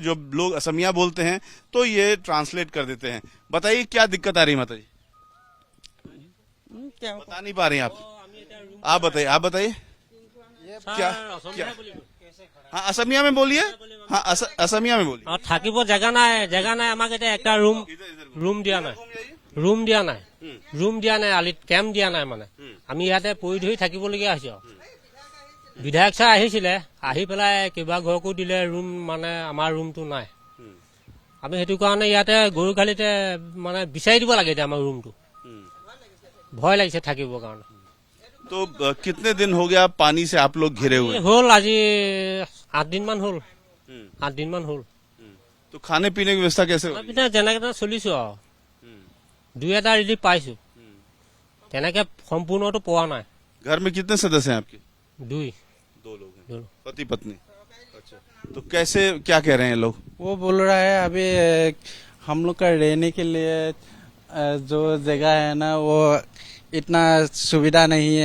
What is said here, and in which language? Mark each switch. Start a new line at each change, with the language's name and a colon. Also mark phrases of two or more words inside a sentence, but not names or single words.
Hindi: जो लोग असमिया बोलते हैं तो ये ट्रांसलेट कर देते हैं। बताइए क्या दिक्कत आ रही है माता जी? क्या बता नहीं पा रही आप आप बताइए क्या क्या? हाँ असमिया में बोलिए। हाँ असमिया में बोलिए।
Assamese: থাকিব জায়গা নাই আমাক এটা একটা ৰুম দিয়া নাই আলিত কেম্প দিয়া নাই মানে আমি ইয়াতে পৰি ধৰি থাকিবলগীয়া হৈছে। বিধায়ক ছাৰ আহিছিলে, আহি পেলাই কিবা ঘৰকো দিলে ৰুম, মানে আমাৰ ৰুমটো নাই। আমি সেইটো কাৰণে ইয়াতে গৰু খালিতে মানে বিচাৰি দিব লাগে এতিয়া আমাৰ ৰুমটো। ভয় লাগিছে থাকিবৰ কাৰণে।
Hindi: तो कितने दिन हो गया पानी से आप लोग घिरे हुए?
Assamese: হ'ল আজি 8 দিনমান হ'ল। 8 দিনমান হ'ল।
Hindi: तो खाने पीने की व्यवस्था कैसे होगी?
Assamese: যেনেকে তেনে চলিছো আৰু। দুই এটা ৰিলিফ পাইছো, তেনেকে সম্পূৰ্ণটো পোৱা নাই।
Hindi: घर में कितने सदस्य हैं आपके? 2 लोग हैं, पति पत्नी। अच्छा, तो कैसे क्या कह रहे हैं लोग? वो बोल रहा है अभी हम लोग का रहने के लिए जो जगह है ना वो इतना सुविधा नहीं है।